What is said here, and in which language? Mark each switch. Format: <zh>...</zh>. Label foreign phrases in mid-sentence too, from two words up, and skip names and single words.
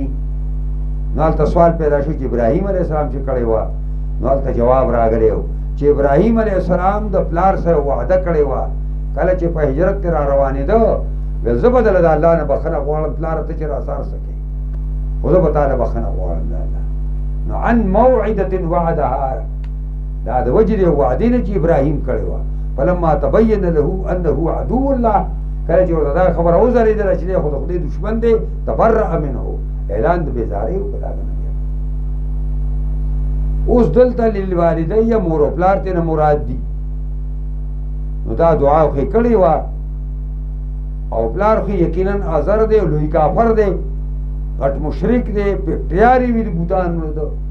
<ps>نو هلته سوال پیدا شو چې ابراهیم</ps> <ar>علیه السلام</ar> <ps>چې کړی وه، نو هلته جواب راغلی و چې ابراهیم</ps> <ar>علیه السلام</ar> <ps>د پلار سره وعده کړې وه کله چې په هجرت کې را روانېده، ویل زه به دله د الله نه بخښنه غواړم پلاره ته چې راسار څه کوې، خو زه به تا نه بخښنه غواړم د الله.</ps> <ar>نو عن موعدة وعدها،</ar> <ps>دا د وجې د وعدې نه چې ابراهیم کړې وه.</ps> <ar>فلما تبین له انه عدو الله،</ar> <ps>کله چې ورته دا خبره وځلېدله چې دی خو د خدای دشمن دی،</ps> <ar>تبرأ منه،</ar> <ps>اعلان د بېزارۍ وکړه د هغه نه. اوس دلته للوالدی مور او پلار ترې نه مراد دي. نو دا دعا خو یې کړې وه او پلار خو یقینا ازر دی، لوی کافر دی، غټ مشرک دی، پټیاري وي د بوتانو ده.</ps>